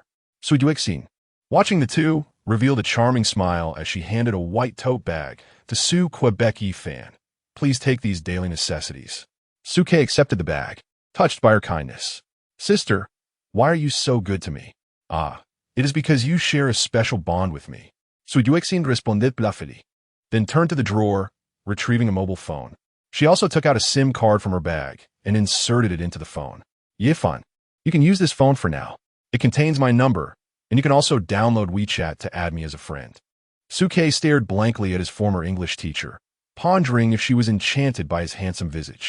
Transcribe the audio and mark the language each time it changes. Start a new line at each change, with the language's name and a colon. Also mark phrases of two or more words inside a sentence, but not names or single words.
English: Su Duixin, watching the two, revealed a charming smile as she handed a white tote bag to Su Quebec Yi Fan. Please take these daily necessities. Su Ke accepted the bag, touched by her kindness. Sister, why are you so good to me? Ah, it is because you share a special bond with me. Su Duixin respondit bluffily, then turned to the drawer, retrieving a mobile phone. She also took out a SIM card from her bag and inserted it into the phone. Yifan, you can use this phone for now. It contains my number, and you can also download WeChat to add me as a friend. Su Ke stared blankly at his former English teacher, pondering if she was enchanted by his handsome visage.